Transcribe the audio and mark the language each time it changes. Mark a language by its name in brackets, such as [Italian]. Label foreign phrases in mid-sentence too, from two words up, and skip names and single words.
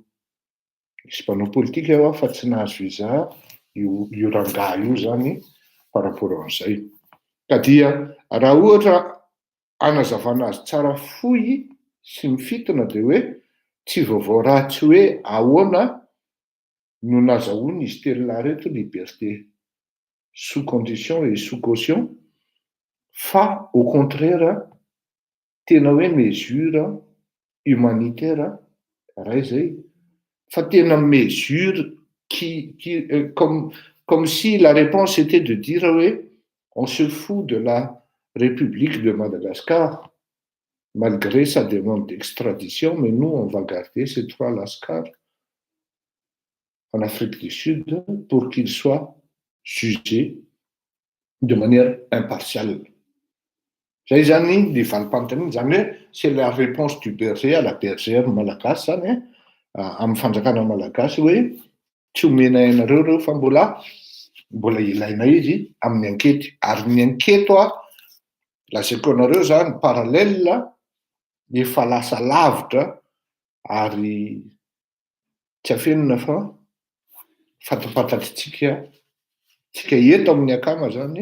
[Malagasy] Misy mpanao politika eo fa tsy nahazo visa io rangahy io zany [French] par rapport [Malagasy] an'izay. Ka dia raha ohatra anazavana azy tsara fohy sy mifitona dia hoe tsy vaovao ratsy hoe ahoana no nazahoany izy telo lahy reto [French] liberté sous condition et sous caution [Malagasy] fa [French] au contraire [Malagasy] tena hoe [French] mesure humanitaire [Malagasy] raha izay fa tena mesure [French] comme si la réponse était de dire oui, on se fout de la République de Madagascar malgré sa demande d'extradition, mais nous on va garder ces trois lascars en Afrique du Sud pour qu'ils soient jugés de manière impartiale. [Malagasy] Zay zany ny valim-panontaniana zany hoe [French] c'est la réponse du berger à la bergère [Malagasy] malagasy zany amin'ny fanjakana malagasy hoe tsy homena ianareo reo fa mbola mbola ilaina izy amin'ny ankety. Ary ny anketo lazaiko anareo zany parallèle efa lasa lavitra ary tsy afenina fa fatapatatrintsika eto amin'ny akama zany.